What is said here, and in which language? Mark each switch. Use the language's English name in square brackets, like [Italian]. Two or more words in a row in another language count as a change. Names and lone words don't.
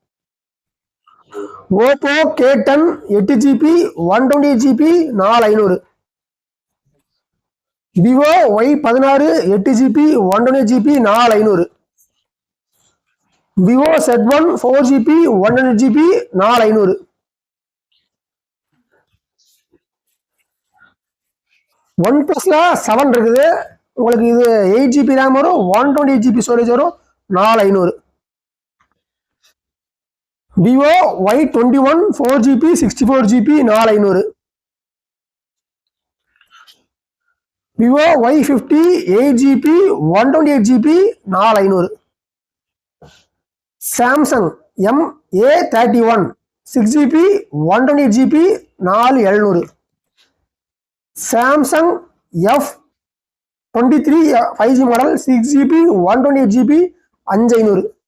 [Tamil] Oppo K10 8GB 128GB 4500. Vivo Y16 8GB 128GB 4500. Vivo Z1 4GB 100GB 4500. OnePlusல 7 இருக்குது உங்களுக்கு இது 8GB RAM வரும் 128GB ஸ்டோரேஜ் வரும் 4500. Vivo Y21 4GB 64GB 4500. Vivo Y50 8GB 128GB 4500. Samsung MA31 6GB 128GB 4700. Samsung F23 5G model 6GB 128GB 5500.